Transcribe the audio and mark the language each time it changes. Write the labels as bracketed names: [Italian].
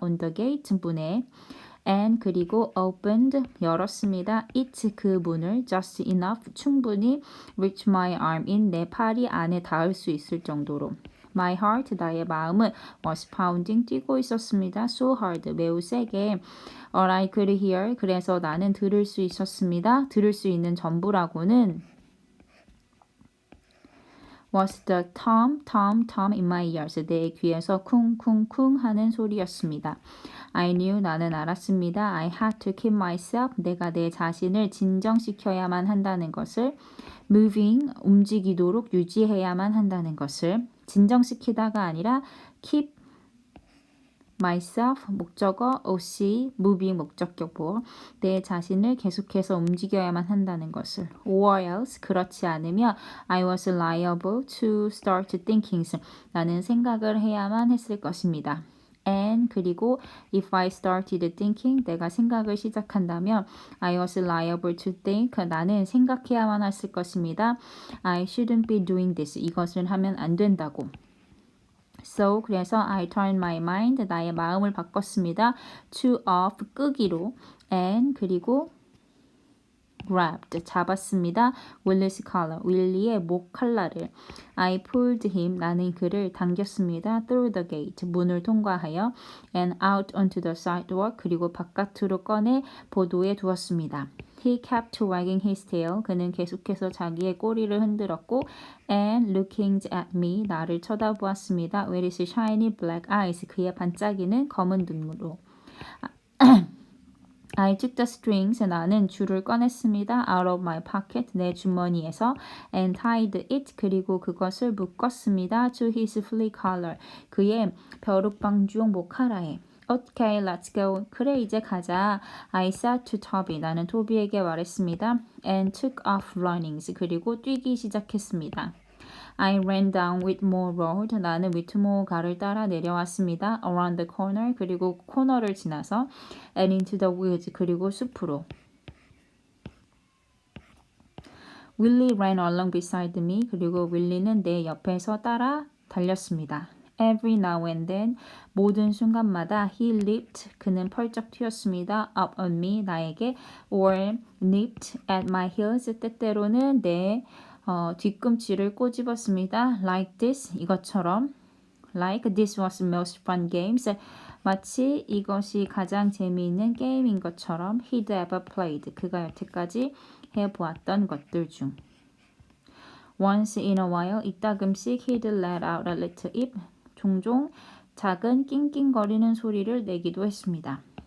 [English] On the gate [Korean] 문에 [English] and [Korean] 그리고 [English] opened [Korean] 열었습니다. [English] it [Korean] 그 문을 [English] just enough [Korean] 충분히 [English] reach my arm in [Korean] 내 팔이 안에 닿을 수 있을 정도로 [English] my heart [Korean] 나의 마음은 [English] was pounding [Korean] 뛰고 있었습니다. [English] so hard [Korean] 매우 세게 [English] all I could hear [Korean] 그래서 나는 들을 수 있었습니다. 들을 수 있는 전부라고는 [English] was the tom in my ears [Korean] 내 귀에서 쿵쿵쿵 하는 소리였습니다. [English] I knew [Korean] 나는 알았습니다. [English] I had to keep myself [Korean] 내가 내 자신을 진정시켜야만 한다는 것을 [English] moving [Korean] 움직이도록 유지해야만 한다는 것을 진정시키다가 아니라 [English] keep myself [Korean] 목적어 OC [English] moving [Korean] 목적격보 내 자신을 계속해서 움직여야만 한다는 것을 [English] or else [Korean] 그렇지 않으면 [English] I was liable to start thinking [Korean] 나는 생각을 해야만 했을 것입니다. [English] And [Korean] 그리고 [English] if I started thinking [Korean] 내가 생각을 시작한다면 [English] I was liable to think [Korean] 나는 생각해야만 했을 것입니다. [English] I shouldn't be doing this [Korean] 이것을 하면 안 된다고. [English] So [Korean] 그래서 [English] I turned my mind [Korean] 나의 마음을 바꿨습니다. [English] To off [Korean] 끄기로 [English] and [Korean] 그리고 [English] grabbed [Korean] 잡았습니다. [English] Willie's collar [Korean] 윌리의 목 칼라를 [English] I pulled him [Korean] 나는 그를 당겼습니다. [English] Through the gate [Korean] 문을 통과하여 [English] and out onto the sidewalk [Korean] 그리고 바깥으로 꺼내 보도에 두었습니다. [English] He kept wagging his tail. [Korean] 그는 계속해서 자기의 꼬리를 흔들었고 [English] and looking at me. [Korean] 나를 쳐다보았습니다. [English] With his shiny black eyes. [Korean] 그의 반짝이는 검은 눈으로. [English] I took the strings. [Korean] 나는 줄을 꺼냈습니다. [English] Out of my pocket. [Korean] 내 주머니에서 [English] and tied it. [Korean] 그리고 그것을 묶었습니다. [English] To his flea collar. [Korean] 그의 벼룩방주용 목하라에. [English] Okay, let's go. [Korean] 그래, 이제 가자. [English] I said to Toby. [Korean] 나는 토비에게 말했습니다. [English] And took off running. [Korean] 그리고 뛰기 시작했습니다. [English] I ran down Whitmore Road. [Korean] 나는 위트모어가를 따라 내려왔습니다. [English] Around the corner. [Korean] 그리고 코너를 지나서 [English] and into the woods. [Korean] 그리고 숲으로. [English] Willie ran along beside me. [Korean] 그리고 윌리는 내 옆에서 따라 달렸습니다. [English] Every now and then [Korean] 모든 순간마다 [English] he leaped [Korean] 그는 펄쩍 튀었습니다. [English] Up on me [Korean] 나에게 [English] or nipped at my heels [Korean] 때때로는 내 뒤꿈치를 꼬집었습니다. [English] Like this [Korean] 이것처럼 [English] like this was most fun games [Korean] 마치 이것이 가장 재미있는 게임인 것처럼 [English] he'd ever played [Korean] 그가 여태까지 해보았던 것들 중 [English] Once in a while [Korean] 이따금씩 [English] he'd let out a little yip [Korean] 종종 작은 낑낑거리는 소리를 내기도 했습니다.